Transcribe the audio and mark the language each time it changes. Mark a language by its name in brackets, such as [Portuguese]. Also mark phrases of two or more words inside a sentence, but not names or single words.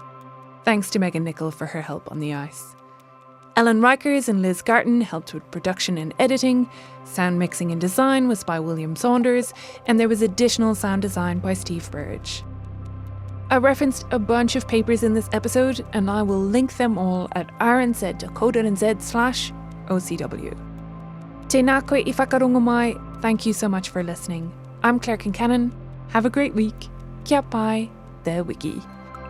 [English] Thanks to Megan Nicol for her help on the ice. Ellen Rikers and Liz Garton helped with production and editing. Sound mixing and design was by William Saunders, and there was additional sound design by Steve Burridge. I referenced a bunch of papers in this episode, and I will link them all at rnz.co.nz/OCW. [Māori] Tēnā koe I whakarongo mai. [English] Thank you so much for listening. I'm Claire Concannon. Have a great week. [Māori] Kia pai, the wiki.